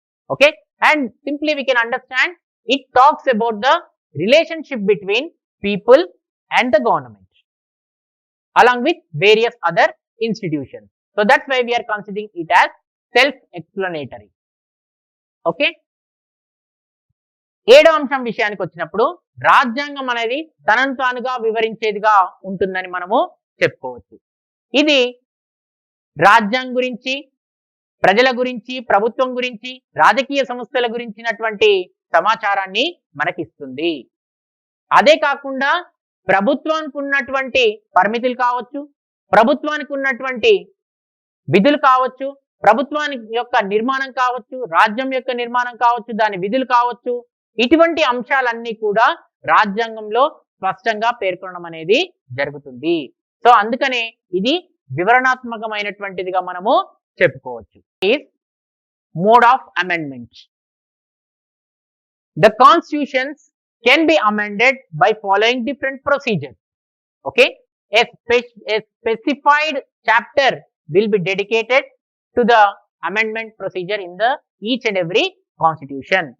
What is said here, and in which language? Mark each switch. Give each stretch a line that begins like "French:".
English: Okay, and simply we can understand it talks about the relationship between people and the government along with various other institutions. So that's why we are considering it as self-explanatory.
Telugu: Okay, ఏడో అంశం విషయానికి వచ్చినప్పుడు రాజ్యాంగం అనేది తనను తానుగా వివరించేదిగా ఉంటుందని మనము చెప్పుకోవచ్చు. ఇది రాజ్యాంగం గురించి, ప్రజల గురించి, ప్రభుత్వం గురించి, రాజకీయ సంస్థల గురించినటువంటి సమాచారాన్ని మనకిస్తుంది. అదే కాకుండా ప్రభుత్వానికి ఉన్నటువంటి పరిమితులు కావచ్చు, ప్రభుత్వానికి ఉన్నటువంటి విధులు కావచ్చు, ప్రభుత్వానికి యొక్క నిర్మాణం కావచ్చు, రాజ్యం యొక్క నిర్మాణం కావచ్చు, దాని విధులు కావచ్చు, ఇటువంటి అంశాలన్నీ కూడా రాజ్యాంగంలో స్పష్టంగా పేర్కొనడం అనేది జరుగుతుంది. సో అందుకనే ఇది వివరణాత్మకమైనటువంటిదిగా మనము చెప్పుకోవచ్చు.
English: Is mode of amendment. The constitutions can be amended by following different procedures. Okay, a specified chapter will be dedicated to the amendment procedure in the each and every constitution.